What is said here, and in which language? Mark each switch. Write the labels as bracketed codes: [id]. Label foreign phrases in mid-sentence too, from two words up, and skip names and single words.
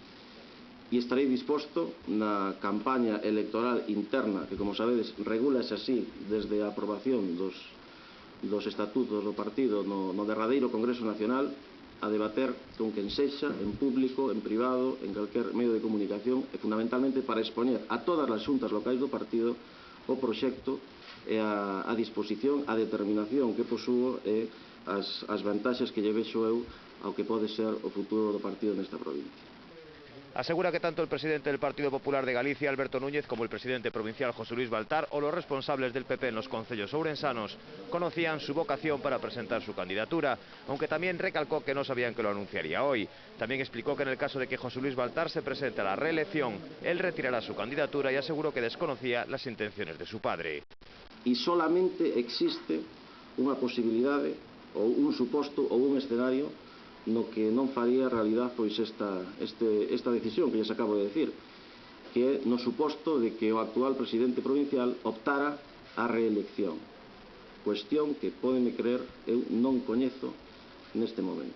[gl] e estarei disposto na campaña electoral interna, que, como sabedes, regúlase así desde a aprobación dos estatutos do partido no derradeiro Congreso Nacional, a debater con quen sexa, en público, en privado, en calquer medio de comunicación, e fundamentalmente para expoñer a todas as xuntas locais do partido o proxecto e a disposición, a determinación que posúo e as vantaxes que lle vexo eu ao que pode ser o futuro do partido nesta provincia. [es] Asegura que tanto el presidente del Partido Popular de Galicia, Alberto Núñez, como el presidente provincial, José Luis Baltar, o los responsables del PP en los concellos ourensanos conocían su vocación para presentar su candidatura, aunque también recalcó que no sabían que lo anunciaría hoy. También explicó que en el caso de que José Luis Baltar se presente a la reelección, él retirará su candidatura y aseguró que desconocía las intenciones de su padre. [gl] E solamente existe unha posibilidade, ou un suposto, ou un escenario no que non faría realidad pois esta decisión que lles acabo de decir, que é no suposto de que o actual presidente provincial optara a reelección, cuestión que, pódeme creer, eu non coñezo neste momento.